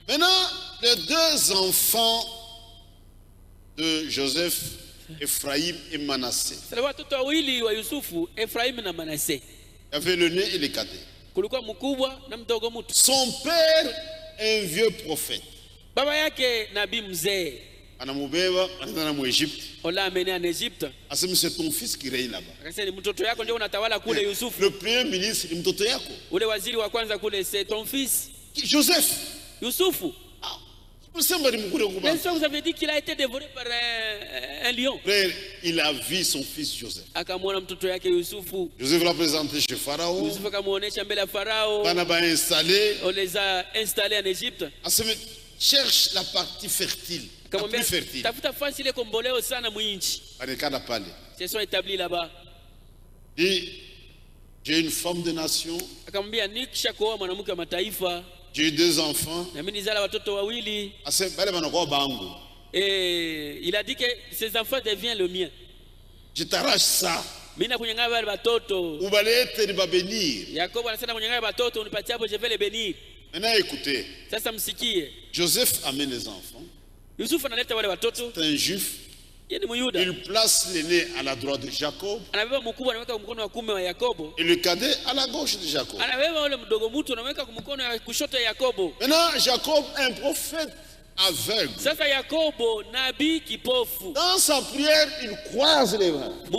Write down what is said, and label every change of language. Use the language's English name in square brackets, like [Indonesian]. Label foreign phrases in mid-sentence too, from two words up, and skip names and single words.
[French] Maintenant, les deux enfants de Joseph, Ephraïm et Manassé. Il y avait le né et le cadet. Son père est un vieux prophète. [Swahili] Anamubeba anaenda mu Egypte. [French] Asema c'est ton fils qui règne là-bas. Le premier ministre [Swahili] ni mtoto yako. Ule waziri wa kwanza kule [French] c'est ton fils. Joseph. [Swahili] Yusufu. [French] Mais ça vous avez dit qu'il a été dévoré par un lion. Frère, il a vu son fils Joseph. [Swahili] Akamwona mtoto yake Yusufu. [French] Joseph l'a présenté chez Pharaon. [Swahili] Yusufu akamuonesha mbele ya Farao. Bana ba installé. [French] On les a installés en Égypte. Asema cherche la partie fertile. La plus fertile. [Swahili] Tafuta fasi ile komboleo sana mwinchi. Anekana pale. [French] Ils sont établis là-bas. Et j'ai une femme de nation. [Swahili] Akamwambia nikisha kuoa mwanamke wa mataifa. [French] J'ai eu 2 enfants. [Swahili] Na mimi nizala watoto wawili. Asema bale banakuwa bangu. [French] Et il a dit que ses enfants deviennent le mien. Je t'arrache ça. [Swahili] Mimi nakunyang'anya wale watoto. Ubalete ni ba bénir. Yakobo anasema kunyang'anya watoto unipatie hapo [French] je vais les bénir. Maintenant écoutez. [Swahili] Sasa msikie. [French] Joseph amène les enfants. [Swahili] Yusufu analeta wale watoto. [French] C'est un juif. Il place l'aîné à la droite de Jacob. Et le cadet à la gauche de Jacob. Maintenant, Jacob est un prophète aveugle. Dans sa prière, il croise les bras.